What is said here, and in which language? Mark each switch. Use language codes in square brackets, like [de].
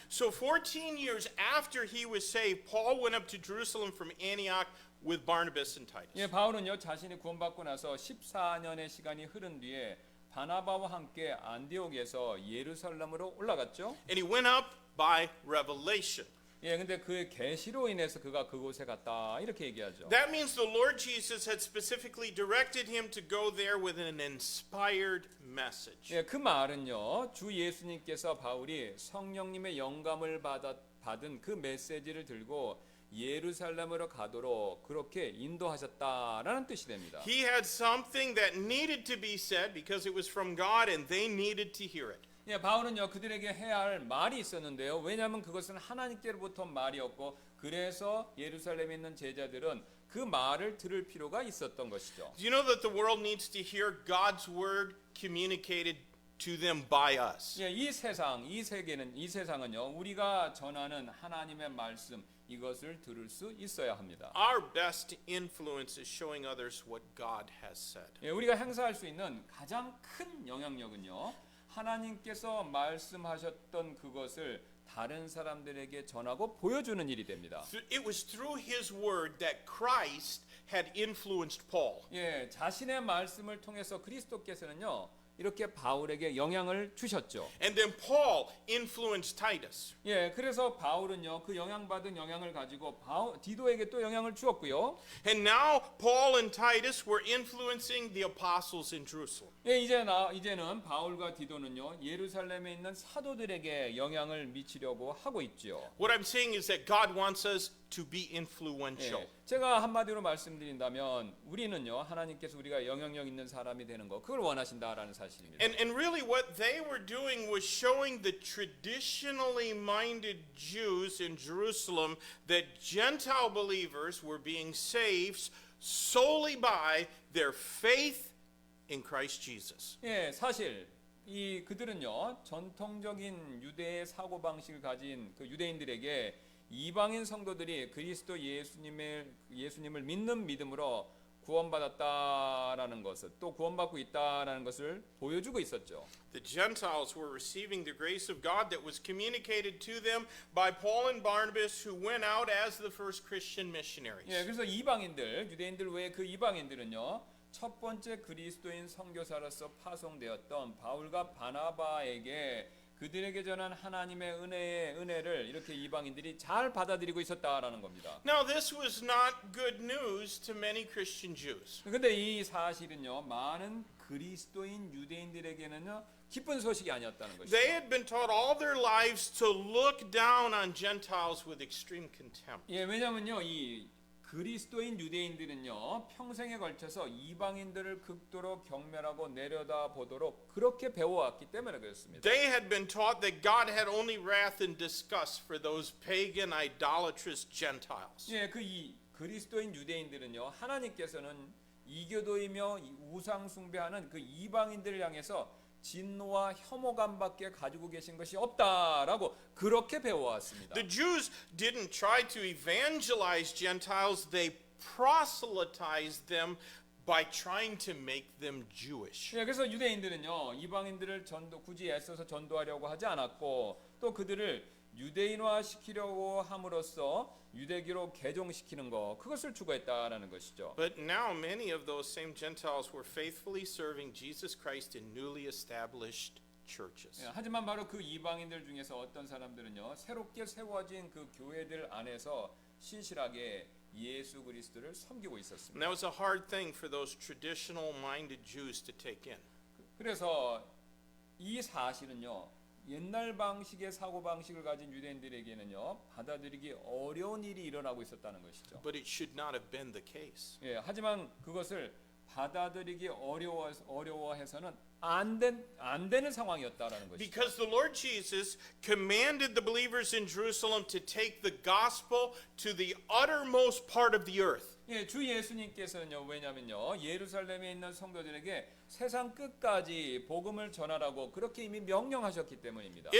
[en] So 14 years after he was saved, Paul went up to Jerusalem from Antioch with Barnabas and Titus. [ko] 예, 바울은요 자신이 구원받고 나서 14년의 시간이 흐른 뒤에 바나바와 함께 안디옥에서 예루살렘으로 올라갔죠. [en] And he went up by revelation. [ko] 예, 근데 그 계시로 인해서 그가 그곳에 갔다 이렇게 얘기하죠. [en] That means the Lord Jesus had specifically directed him to go there with an inspired message. [ko] 예, 그 말은요. 주 예수님께서 바울이 성령님의 영감을 받은 그 메시지를 들고 예루살렘으로 가도록 그렇게 인도하셨다라는 뜻이 됩니다. [en] He had something that needed to be said because it was from God and they needed to hear it. [ko] 예, 바울은요 그들에게 해야 할 말이 있었는데요. 왜냐하면 그것은 하나님께로부터 말이었고 그래서 예루살렘에 있는 제자들은 그 말을 들을 필요가 있었던 것이죠. [en] Do you know that the world needs to hear God's word communicated to them by us? [ko] 예, 이 세상은요 우리가 전하는 하나님의 말씀 이것을 들을 수 있어야 합니다. [en] Our best influence is showing others what God has said. [ko] 예, 우리가 행사할 수 있는 가장 큰 영향력은요. 하나님께서 말씀하셨던 그것을 다른 사람들에게 전하고 보여주는 일이 됩니다. [en] It was through his word that Christ had influenced Paul. [ko] 예, 자신의 말씀을 통해서 그리스도께서는요 이렇게 바울에게 영향을 주셨죠. [en] And then Paul influenced Titus. [ko] 예, 그래서 바울은요 그 영향받은 영향을 가지고 디도에게 또 영향을 주었고요. [en] And now Paul and Titus were influencing the apostles in Jerusalem. [ko] 예, 이제는 바울과 디도는요 예루살렘에 있는 사도들에게 영향을 미치려고 하고 있죠. [en] What I'm saying is that God wants us to be influential. [ko] 예, 제가 한마디로 말씀드린다면 우리는요 하나님께서 우리가 영향력 있는 사람이 되는 거 그걸 원하신다라는 사실입니다. [en] And really what they were doing was showing the traditionally minded Jews in Jerusalem that Gentile believers were being saved solely by their faith in Christ Jesus. [ko] 예, 사실 그들은요 전통적인 유대의 사고 방식을 가진 그 유대인들에게 이방인 성도들이 그리스도 예수님을 믿는 믿음으로 구원받았다라는 것을 또 구원받고 있다라는 것을 보여주고 있었죠. [en] The Gentiles were receiving the grace of God that was communicated to them by Paul and Barnabas, who went out as the first Christian missionaries. [ko] 예, 그래서 이방인들, 유대인들 외에 그 이방인들은요. 첫 번째 그리스도인 선교사로서 파송되었던 바울과 바나바에게 그들에게 전한 하나님의 은혜를 이렇게 이방인들이 잘 받아들이고 있었다라는 겁니다. [en] Now this was not good news to many Christian Jews. [ko] 근데 이 사실은요. 많은 그리스도인 유대인들에게는요. 기쁜 소식이 아니었다는 것이죠. [en] They had been taught all their lives to look down on Gentiles with extreme contempt. [ko] 예, 왜냐면요. 이 그리스도인 유대인들은요 평생에 걸쳐서 이방인들을 극도로 경멸하고 내려다보도록 그렇게 배워왔기 때문에 그렇습니다. [en] They had been taught that God had only wrath and disgust for those pagan, idolatrous Gentiles. [ko] 예, 이 그리스도인 유대인들은요 하나님께서는 이교도이며 우상 숭배하는 그 이방인들을 향해서 진노와 혐오감밖에 가지고 계신 것이 없다라고 그렇게 배워왔습니다. [en] The Jews didn't try to evangelize Gentiles, they proselytized them by trying to make them Jewish. [ko] 예, 그래서 유대인들은요 이방인들을 굳이 애써서 전도하려고 하지 않았고 또 그들을 유대인화 시키려고 함으로써 유대교로 개종시키는 거 그것을 추구했다라는 것이죠. [en] But now many of those same Gentiles were faithfully serving Jesus Christ in newly established churches. [ko] 예, 하지만 바로 그 이방인들 중에서 어떤 사람들은요 새롭게 세워진 그 교회들 안에서 신실하게 예수 그리스도를 섬기고 있었습니다. [en] And that was a hard thing for those traditional minded Jews to take in. [ko] 그래서 이 사실은요 옛날 방식의 사고 방식을 가진 유대인들에게는요 받아들이기 어려운 일이 일어나고 있었다는 것이죠. [en] But it should not have been the case. [ko] 예, 하지만 그것을 받아들이기 어려워해서는 안 되는 상황이었다라는 것이죠. [en] Because the Lord Jesus commanded the believers in Jerusalem to take the gospel to the uttermost part of the earth. [ko] 예, 주 예수님께서는요 왜냐면요 예루살렘에 있는 성도들에게 세상 끝까지 복음을 전하라고 그렇게 이미 명령하셨기 때문입니다.